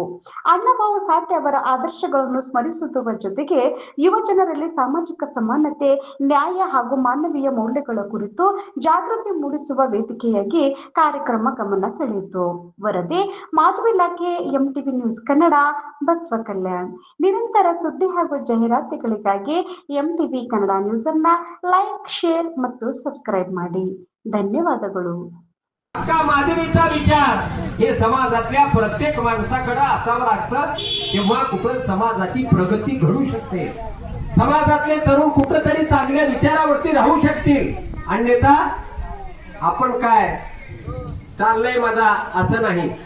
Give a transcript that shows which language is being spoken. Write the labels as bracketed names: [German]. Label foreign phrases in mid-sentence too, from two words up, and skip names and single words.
[Kannada] ಅಣ್ಣಭಾವು ಸಾಠೆ ಅವರ ಆದರ್ಶಗಳನ್ನು ಸ್ಮರಿಸುವ ಜೊತೆಗೆ ಯುವ ಜನರಲ್ಲಿ ಸಾಮಾಜಿಕ ಸಮಾನತೆ, ನ್ಯಾಯ ಹಾಗೂ ಮಾನವೀಯ ಮೌಲ್ಯಗಳ ಕುರಿತು ಜಾಗೃತಿ ಮೂಡಿಸುವ ವೇದಿಕೆಯಾಗಿ ಕಾರ್ಯಕ್ರಮ ಗಮನ ಸೆಳೆಯಿತು. ವರದಿ ಮಾಧವಿ ಲಾಖೆ, ಎಂಟಿವಿ ನ್ಯೂಸ್ ಕನ್ನಡ, ಬಸವ ಕಲ್ಯಾಣ್. ನಿರಂತರ ಸುದ್ದಿ ಹಾಗೂ ಜಾಹೀರಾತುಗಳಿಗಾಗಿ ಎಂಟಿವಿ ಕನ್ನಡ ನ್ಯೂಸ್ ಅನ್ನ ಲೈಕ್, ಶೇರ್ ಮತ್ತು सब्सक्राइब ಮಾಡಿ. ಧನ್ಯವಾದಗಳು. [Marathi] माधवीचा विचार हे समाजातल्या प्रत्येक माणसाकडे असावं लागतं, तेव्हा कुठं समाजाची प्रगती घडू शकते. समाजातले तरुण कुठेतरी चांगल्या विचारावरती राहू शकतील. अन्यथा आपण काय चाललंय माझा असं नाही.